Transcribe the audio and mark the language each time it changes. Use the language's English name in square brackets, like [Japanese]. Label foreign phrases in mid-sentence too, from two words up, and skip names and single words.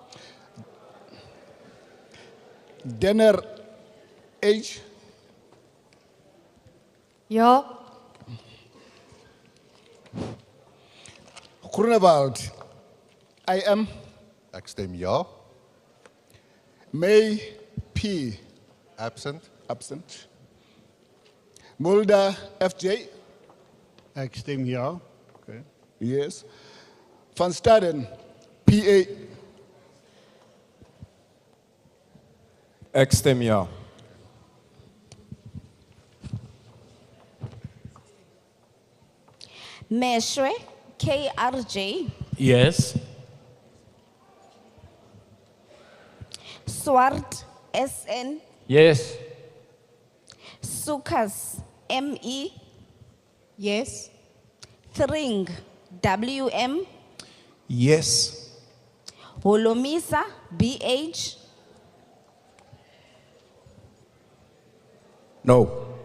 [Afrikaans] Denner H. Ja. Groenewald IM. Ek stem ja. May P. [English] Absent. Absent. [Afrikaans] Mulder FJ. Ek stem ja. Okay. [English] Yes. Van Staden PA. [Afrikaans] Ek stem ja. Meshwe KRJ. [English] Yes. Swart SN. Yes. Sukas ME. Yes. Thring WM. Yes. Holomisa BH. No.